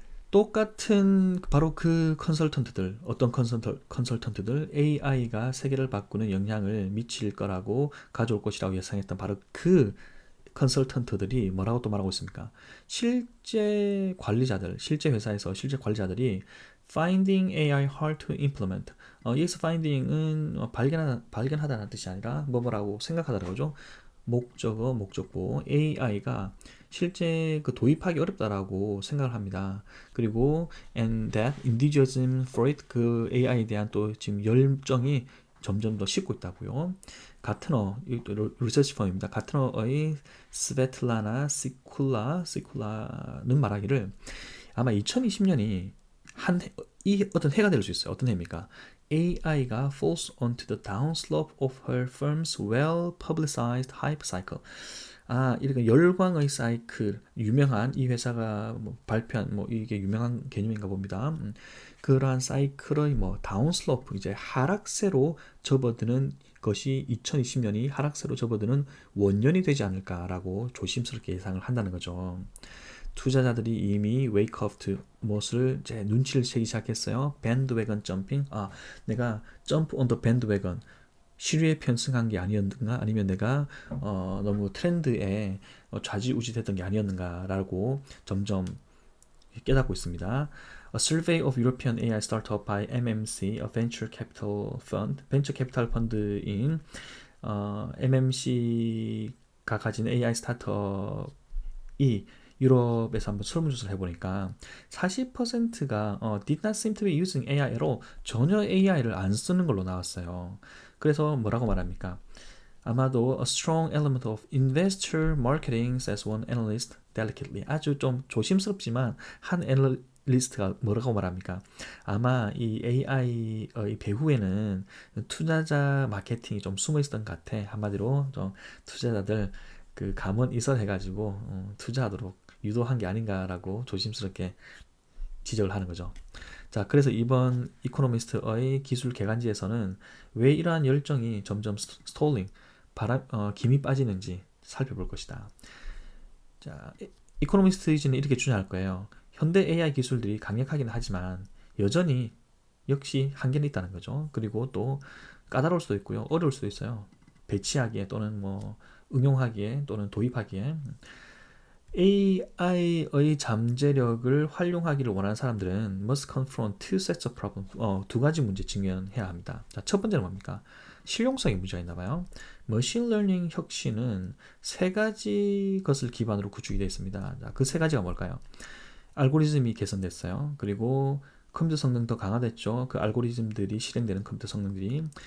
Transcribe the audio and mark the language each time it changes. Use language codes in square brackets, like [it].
[ko] 똑같은 바로 그 컨설턴트들, 어떤 컨설턴트들 AI가 세계를 바꾸는 영향을 미칠 거라고 가져올 것이라고 예상했던 바로 그 컨설턴트들이 뭐라고 또 말하고 있습니까? 실제 회사에서 실제 관리자들이 [en] Finding AI hard to implement. [ko] 여기서 finding은 발견하다는 뜻이 아니라 뭐라고 생각하다는 거죠. 목적어, 목적보. AI가 실제 그 도입하기 어렵다라고 생각을 합니다. 그리고 and that enthusiasm for it, 그 AI에 대한 또 지금 열정이 점점 더 식고 있다고요. 가트너, 이것도 리서치 펌입니다. 가트너의 스베틀라나 시쿨라는 말하기를 아마 2020년이 이 어떤 해가 될 수 있어요. 어떤 해입니까? AI가 [en] falls onto the downslope of her firm's well-publicized hype cycle. [ko] 이렇게 열광의 사이클, 유명한 이 회사가 뭐 발표한 뭐 이게 유명한 개념인가 봅니다. 그러한 사이클의 뭐 다운슬로프, 이제 하락세로 접어드는 것이 2020년이 하락세로 접어드는 원년이 되지 않을까라고 조심스럽게 예상을 한다는 거죠. 투자자들이 이미 [en] 웨이크업 투 [ko] 무엇을 이제 눈치를 채기 시작했어요. 밴드웨건 점핑. 내가 [en] 점프 온 더 밴드웨건, [ko] 시류에 편승한 게 아니었는가, 아니면 내가 너무 트렌드에 좌지우지됐던 게 아니었는가라고 점점 깨닫고 있습니다. [en] A survey of European AI startup by MMC, a venture capital fund, [ko] 벤처 캐피탈 펀드인 MMC가 가진 AI 스타트업이 유럽에서 한번 설문조사를 해보니까 40%가 [en] did not seem to be using AI [ko] 로 전혀 AI를 안 쓰는 걸로 나왔어요. 그래서 뭐라고 말합니까? 아마도 [en] a strong element of investor marketing, says one analyst delicately. [ko] 아주 좀 조심스럽지만 한 애널리스트가 뭐라고 말합니까? 아마 이 AI의 배후에는 투자자 마케팅이 좀 숨어 있었던 것 같아. 한마디로 좀 투자자들 그 감언 이설해가지고 투자하도록 유도한 게 아닌가라고 조심스럽게 지적을 하는 거죠. 자, 그래서 이번 이코노미스트의 기술 개간지에서는 왜 이러한 열정이 점점 스톨링, 김이 빠지는지 살펴볼 것이다. 자, 이코노미스트는 이렇게 주장할 거예요. 현대 AI 기술들이 강력하긴 하지만 여전히 역시 한계는 있다는 거죠. 그리고 또 까다로울 수도 있고요. 어려울 수도 있어요. 배치하기에 또는 뭐 응용하기에 또는 도입하기에. AI의 잠재력을 활용하기를 원하는 사람들은 [en] must confront two sets of problems. [ko] 두 가지 문제 직면해야 합니다. 자, 첫 번째는 뭡니까? 실용성의 문제가 있나 봐요. 머신 러닝 혁신은 세 가지 것을 기반으로 구축이 되어 있습니다. 자, 그 세 가지가 뭘까요? 알고리즘이 개선됐어요. 그리고 컴퓨터 성능 더 강화됐죠. 그 알고리즘들이 실행되는 컴퓨터 성능들이.